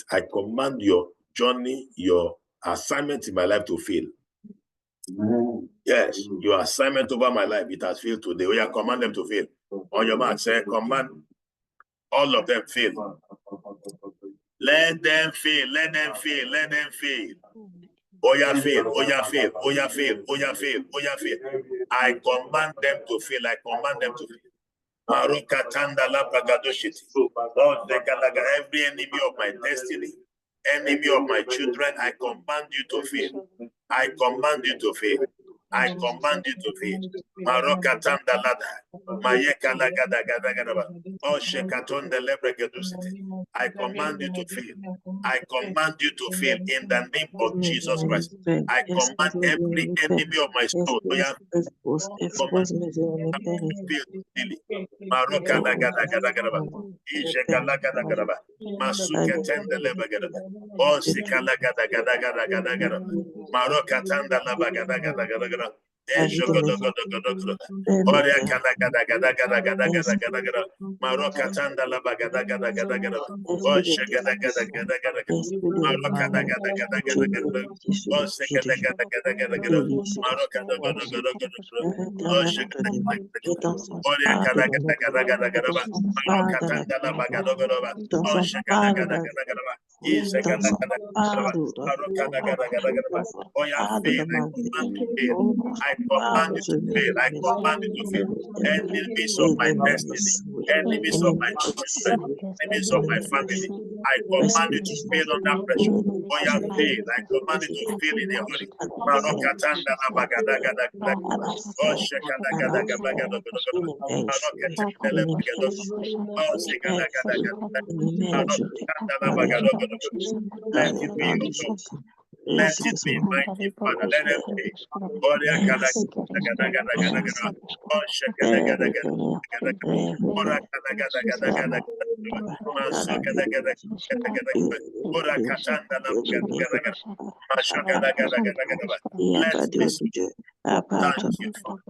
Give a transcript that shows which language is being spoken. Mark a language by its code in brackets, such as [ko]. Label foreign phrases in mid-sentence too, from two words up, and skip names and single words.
[en] I command your journey, your assignment in my life to fail. Yes, your assignment over my life, it has failed today. We command them to fail. On your mark, say, command all of them fail. Let them fail, let them fail, let them fail. Oya fail, oya fail, oya fail, oya fail, oya fail. I command them to fail, I command them to fail. Every enemy of my destiny, enemy of my children, I command you to fail. I command you to fail. I command you to fail. Marokatanda lada. Mayeka lagada gada gada. Oh shekatonda lebregadusite. I command you to fail. I command you to fail in the name of Jesus Christ. I command every enemy of my soul. Expose me to Maroka lagada gada gada. Ijeka lagada gada. Masuke tende lebegada. Oh sikala gada gada gada gada gada. Maroka tanda laba gada gada gada gada. Oria gada gada gada gada gada gada gada gada. Maroka tanda laba gada gada gada gada. Oh shagada gada gada gada gada. Maroka gada gada gada gada gada. Oh shagada gada gada gada gada. Maroka gada gada gada gada. Oh shagada gada gada. Oria gada gada gada gada gada. Maroka tanda laba gada gada. Oh shagada gada gada gada. I command you to fail. I command you to fail. Enemies of my destiny, enemies of my children, enemies of my family, I command you to fail under pressure. Oh, you fail. I command you to fail in a hurry. Marokatanda la bagadagada. Oh, shekadagadagadagada. Marokatanda la bagadagada. Oh, shekadagadagadagada. Marokatanda la bagadagada. Let it be, O God. Let it be, mighty Father. Let it be. Oh, shekadagadagadagada. Oh, shekadagadagadagada. Let this thank you, Father.